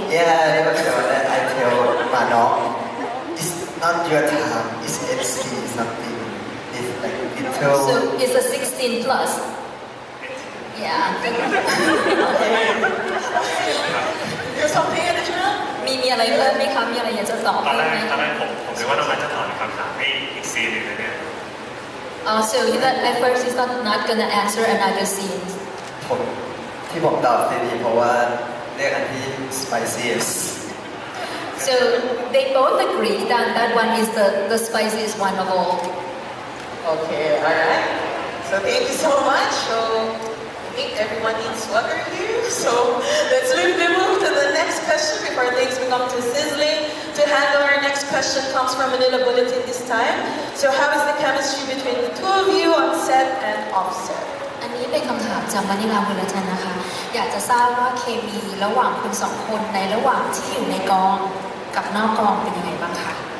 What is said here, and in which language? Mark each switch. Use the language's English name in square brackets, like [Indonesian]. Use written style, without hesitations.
[English] Yeah, that was the one that I tell Manong. It's not your time. It's NC something. It's like little. So it's a 16 plus. Yeah. There's something additional? [Thai] มีอะไรเพิ่มไหมคะมีอะไรอยากจะตอบ ตอนแร ไหม กผมนึกว่าน้องมันจะตอบคำถามให้อีกซีนหนึ่งนะเนี่ย [English] So that at first he's not gonna answer another scene. [Thai] ที่ผมตอบดีเพราะว่าเรื่องอันที่ spiciest. [English] So they both agree that that one is the spiciest one of all. Okay, alright. So thank you so much. So I think everyone needs water here. So let's swiftly move to the next question before things become too sizzling. To handle our next question comes from Manila Bulletin this time. So how is the chemistry between the two of you on set and off set? [Thai] อันนี้เป็นคำถามจากมานิลาบุลเลตินนะคะ อยากจะทราบว่าเคมีระหว่างคุณสองคนในระหว่างที่อยู่ในกองกับนอกกองเป็นยังไงบ้างคะ